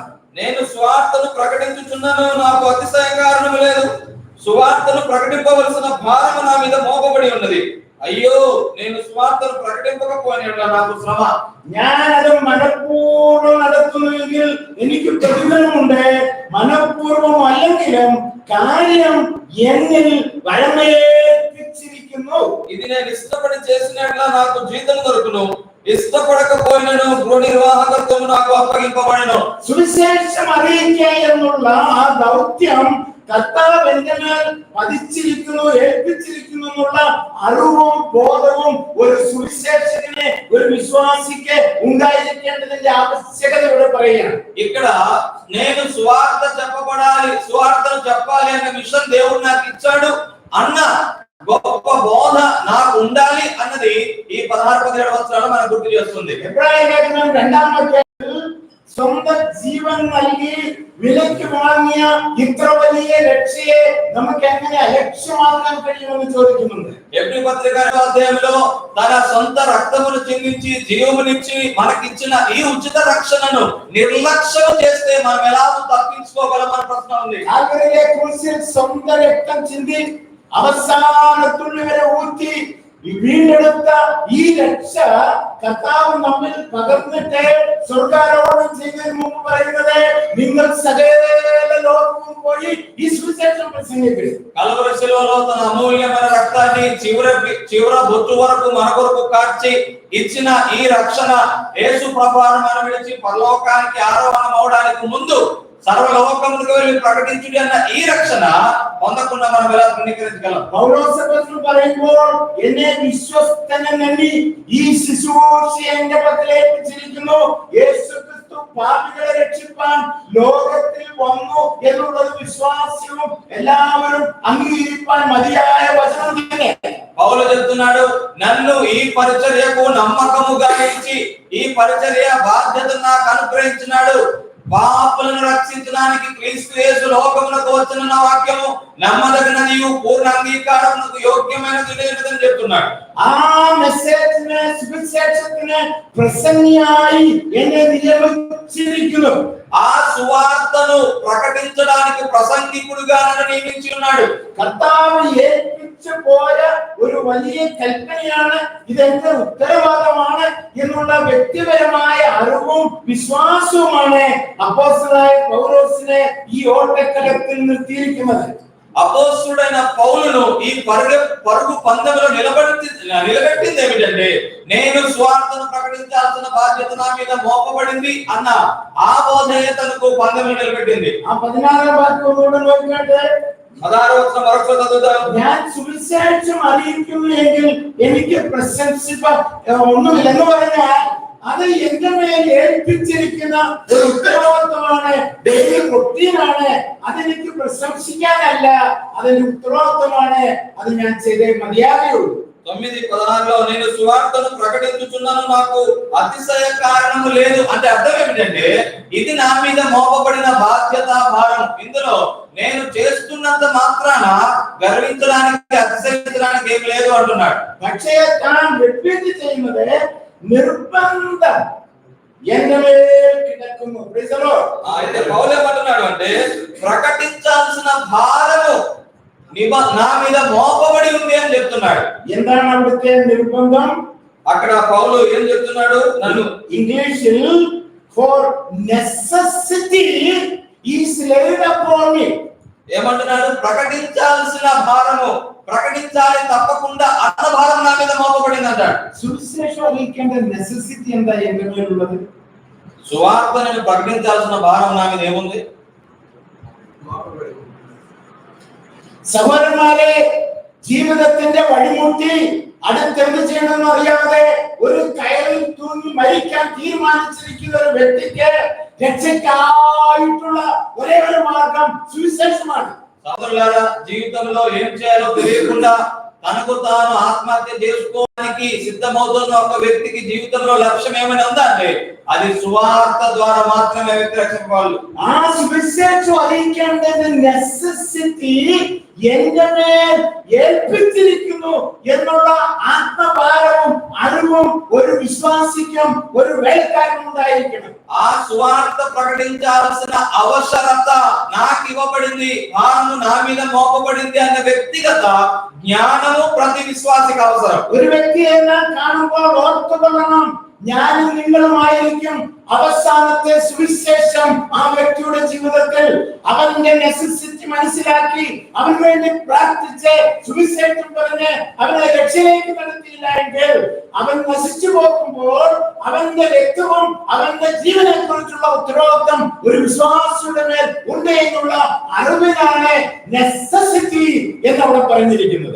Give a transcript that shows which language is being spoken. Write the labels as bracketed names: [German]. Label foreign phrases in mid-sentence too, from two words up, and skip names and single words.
[Telugu] నేను సువార్తను ప్రకటించుచున్నాను, నాకు అతిశయ కారణం లేదు. సువార్తను ప్రకటింపవలసిన భారము నా మీద మోపబడి ఉన్నది. అయ్యో నేను సువార్తను ప్రకటింపకపోయినా నాకు శ్రమ. [Malayalam] ഞാനത് മനഃപൂർവ്വം നടത്തുന്നുവെങ്കിൽ എനിക്ക് പ്രതിഫലമുണ്ട്. മനഃപൂർവ്വം അല്ലെങ്കിലും കാര്യം എന്നിൽ വഴമേൽപ്പിച്ചിരിക്കുന്നു. [Telugu] ఇది నేను ఇష్టపడి చేసినట్లా నాకు జీతం దొరుకును, ఇష్టపడకపోయినను గృహ నిర్వాహకత్వము నాకు అప్పగింపబడెను. [Malayalam] സുവിശേഷം അറിയിക്കുക എന്നുള്ള ആ ദൗത്യം കർത്താവ് എന്റെ മേൽ പതിച്ചിരിക്കുന്നു, ഏൽപ്പിച്ചിരിക്കുന്നു എന്നുള്ള അറിവും ബോധവും ഒരു സുവിശേഷകന്, ഒരു വിശ്വാസിക്ക് ഉണ്ടായിരിക്കേണ്ടതിന്റെ ആവശ്യകത ഇവിടെ പറയുകയാണ്. [Telugu] ఇక్కడ నేను సువార్త చెప్పబడాలి, సువార్తను చెప్పాలి అనే మిషన్ దేవుడు నాకు ఇచ్చాడు అన్న గొప్ప బోధ నాకు ఉండాలి అన్నది ఈ 16-17 వచనాలు మనకు గుర్తు చేస్తుంది. [Malayalam] എബ്രായ ലേഖനം 2-ാം അധ്യായത്തിൽ സ്വന്തം ജീവൻ നൽകി വിലയ്ക്ക് വാങ്ങിയ ഇത്ര വലിയ രക്ഷയെ നമുക്ക് എങ്ങനെ അലക്ഷ്യമാക്കാൻ കഴിയുമെന്ന് ചോദിക്കുന്നുണ്ട്. [Telugu] ఎబ్రీ పత్రిక 2వ అధ్యాయంలో తన సొంత రక్తమును చిందించి జీవమునిచ్చి మనకిచ్చిన ఈ ఉచిత రక్షణను నిర్లక్ష్యం చేస్తే మనం ఎలా తప్పించుకోగలమన్న ప్రశ్న ఉంది. [Malayalam] കാൽവരിയിലെ ക്രൂശിൽ സ്വന്തം രക്തം ചിന്തി അവസാന തുള്ളി വരെ ഊറ്റി വീണ്ടെടുത്ത ഈ രക്ഷ കർത്താവ് നമ്മിൽ പകർന്നിട്ട് സ്വർഗ്ഗാരോഹണം ചെയ്യുന്നതിന് മുമ്പ് പറയുന്നത്, നിങ്ങൾ സകല ലോകവും പോയി ഈ സുവിശേഷം പ്രസംഗിക്കുക. [Telugu] కలవరి శిలువలో తన అమూల్యమైన రక్తాన్ని చివర బొట్టు వరకు మన కొరకు కార్చి ఇచ్చిన ఈ రక్షణ యేసు ప్రభువును మనం విడిచి పరలోకానికి ఆరోహణం అవడానికి ముందు సర్వలోకములకు వెళ్ళి ప్రకటించుడి అన్న ఈ రక్షణ పొందకుండా మనం ఎలా తృణీకరించగలం? [Malayalam] പൗലോസ് അപ്പോസ്തലൻ പറയുമ്പോൾ എന്നെ വിശ്വസ്തനെന്ന് ഈ ശുശ്രൂഷ എന്റെ പക്കൽ ഏൽപ്പിച്ചിരിക്കുന്നു. യേശുക്രിസ്തു പാപികളെ രക്ഷിപ്പാൻ ലോകത്തിൽ വന്നു എന്നുള്ളത് വിശ്വാസ്യവും എല്ലാവരും അംഗീകരിപ്പാൻ മതിയായ വചനം തന്നെ. [Telugu] పౌలు చెప్తున్నాడు, నన్ను ఈ పరిచర్యకు నమ్మకముగా ఇచ్చి ఈ పరిచర్య బాధ్యతను నాకు అనుగ్రహించినాడు. పాపులను రక్షించడానికి క్రీస్తు యేసు లోకమునకు వచ్చిన వాక్యము నమ్మదగినదియు పూర్ణ అంగీకారమునకు యోగ్యమైనది లేదని చెప్తున్నాడు. [Malayalam] ആ മെസ്സേജിനെ, സുവിശേഷത്തിന് പ്രസംഗിയായി എന്നെ നിയമിച്ചിരിക്കുന്നു. [Telugu] ఆ సువార్తను ప్రకటించడానికి ప్రసంగికుడిగా నన్ను నియమించి ఉన్నాడు. [Malayalam] കർത്താവ് ഏൽപ്പിച്ചു പോയ ഒരു വലിയ കൽപ്പനയാണ്, ഇതെന്റെ ഉത്തരവാദിത്തമാണ് എന്നുള്ള വ്യക്തിപരമായ അറിവും വിശ്വാസവുമാണ് അപ്പോസ്തലനായ പൗലോസിനെ ഈ ഓട്ടക്കളത്തിൽ നിർത്തിയിരിക്കുന്നത്. [Telugu] అపోస్తలుడైన పౌలును ఈ పరుగు పందెంలో నిలబెట్టింది ఏమిటంటే, నేను స్వార్థను ప్రకటించాల్సిన బాధ్యత నా మీద మోపబడింది అన్న ఆ బోధనే తనకు పందెంలో నిలబెట్టింది. [Malayalam] ആ 16ാം വാക്യം ഒന്നുകൂടെ നോക്കിക്കട്ടെ. [Telugu] 16వ వచనం మరొకసారి చదువుదాం. [Malayalam] ഞാൻ സുവിശേഷം അറിയിക്കുന്നു എങ്കിൽ എനിക്ക് പ്രശംസിപ്പാൻ ഒന്നുമില്ലെന്ന് പറഞ്ഞാൽ അത് എന്റെ മേൽ ഏൽപ്പിച്ചിരിക്കുന്ന ഒരു ഉത്തരവാദിത്തമാണ്, [English] daily routine. [Malayalam] അതെനിക്ക് പ്രശംസിക്കാനല്ല, അതെന്റെ ഉത്തരവാദിത്തമാണ്. അത് ഞാൻ ചെയ്തേ മതിയാകുള്ളൂ. [Telugu] 9:16లో నేను సువార్తను ప్రకటించుచున్నాను, నాకు అతిశయ కారణము లేదు అంటే అర్థం ఏమిటంటే, ఇది నా మీద మోపబడిన బాధ్యత, భారం. ఇందులో నేను చేస్తున్నంత మాత్రాన గర్వించడానికి అతిశయించడానికి ఏం లేదు అంటున్నాడు. [Malayalam] പക്ഷേ താൻ റിപ്പീറ്റ് ചെയ്യുന്നത് നിർബന്ധം എന്റെ മേൽ കിടക്കുന്നു. [Telugu] అయితే పౌలు ఏమంటున్నాడు అంటే, ప్రకటించాల్సిన భారము నా మీద మోపబడి ఉంది అని చెప్తున్నాడు. [Malayalam] എന്താണ് അവിടുത്തെ നിർബന്ധം? [Telugu] అక్కడ పౌలు ఏం చెప్తున్నాడు? నన్ను [English] ఇంగ్లీషిൽ for necessity is laid upon me. [Telugu] ఏమంటున్నాడు? ప్రకటించాల్సిన భారము, ప్రకటించాలి తప్పకుండా అన్న భారం నా మీద మోపబడింది అంటాడు. [Malayalam] സുവിശേഷം അറിയിക്കേണ്ട നെസസിറ്റി എന്താ എന്റെ മേലുള്ളത്? [Telugu] సువార్తను ప్రకటించాల్సిన భారం నా మీద ఏముంది? [Malayalam] സഹോദരന്മാരെ, ജീവിതത്തിന്റെ വഴിമുട്ടി അടുത്തെന്ത് ചെയ്യണമെന്ന് അറിയാതെ ഒരു കയറിൽ തൂങ്ങി മരിക്കാൻ തീരുമാനിച്ചിരിക്കുന്ന ഒരു വ്യക്തിക്ക് രക്ഷയ്ക്കായിട്ടുള്ള ഒരേ ഒരു മാർഗം സുവിശേഷമാണ്. [Telugu] సోదరులారా, జీవితంలో ఏం చేయాలో తెలియకుండా తనకు తాను ఆత్మహత్య చేసుకో సిద్ధమవుతున్న ఒక వ్యక్తికి జీవితంలో లక్ష్యం ఏమైనా ఉందా అంటే అది సువార్త ద్వారా మాత్రమే వ్యక్తి రక్షించగలరు. [Malayalam] ആ സുവിശേഷം അറിയിക്കേണ്ടത് നെസസിറ്റി എങ്ങനെ ഏൽപ്പിച്ചിരിക്കുന്നു എന്നുള്ള ആത്മഭാരവും അറിവും ഒരു വിശ്വാസിക്കും ഒരു വേലക്കാരനും ഉണ്ടായിരിക്കണം. [Telugu] ఆ సువార్త ప్రకటించాల్సిన అవసరత నాకు ఇవ్వబడింది, భారము నా మీద మోపబడింది అనే వ్యక్తిగత జ్ఞానము ప్రతి విశ్వాసికి అవసరం. [Malayalam] ഒരു വ്യക്തിയെ നാം കാണുമ്പോൾ ഓർത്തുകൊള്ളണം, ഞാനും നിങ്ങളുമായിരിക്കും അവസാനത്തെ സുവിശേഷം ആ വ്യക്തിയുടെ ജീവിതത്തിൽ അവന്റെ നെസസിറ്റി മനസ്സിലാക്കി അവന് വേണ്ടി പ്രാർത്ഥിച്ച് സുവിശേഷം പറഞ്ഞ് അവനെ രക്ഷയിലേക്ക് നടത്തിയില്ല എങ്കിൽ അവൻ നശിച്ചു പോകുമ്പോൾ അവന്റെ രക്തവും അവന്റെ ജീവനെ കുറിച്ചുള്ള ഉത്തരവാദിത്വം ഒരു വിശ്വാസിയുടെ മേൽ ഉണ്ട് എന്നുള്ള അറിവിലാണ് നെസസിറ്റി എന്ന് അവിടെ പറഞ്ഞിരിക്കുന്നത്.